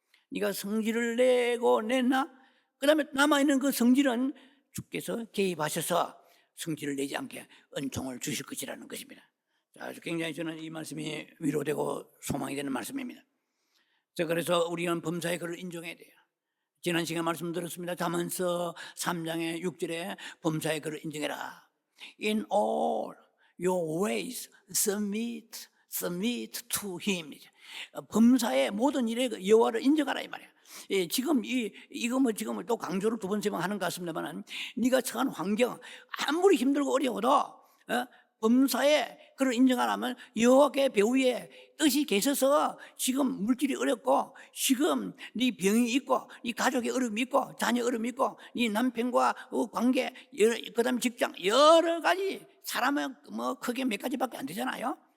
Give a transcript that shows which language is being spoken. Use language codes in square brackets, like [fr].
[ko] 네가 성질을 내고 냈나? 그 다음에 남아있는 그 성질은 주께서 개입하셔서 성질을 내지 않게 은총을 주실 것이라는 것입니다. 자, 굉장히 저는 이 말씀이 위로되고 소망이 되는 말씀입니다. 자, 그래서 우리는 범사의 글을 인정해야 돼요. 지난 시간에 말씀드렸습니다. 잠언서 3장의 6절에 범사의 글을 인정해라. [en] In all your ways submit to him. [ko] 범사의 모든 일에 여호와를 인정하라 이 말이야. 예, 지금 이거 뭐 지금 또 강조를 두 번 세 번 하는 것 같습니다만, 네가 처한 환경 아무리 힘들고 어려워도 범사에 그를 인정하라면 여호와의 배후에 뜻이 계셔서 지금 물질이 어렵고 지금 네 병이 있고 네 가족의 어려움이 있고 자녀 어려움이 있고 네 남편과 관계 그다음에 직장 여러 가지 사람은 뭐 크게 몇 가지밖에 안 되잖아요.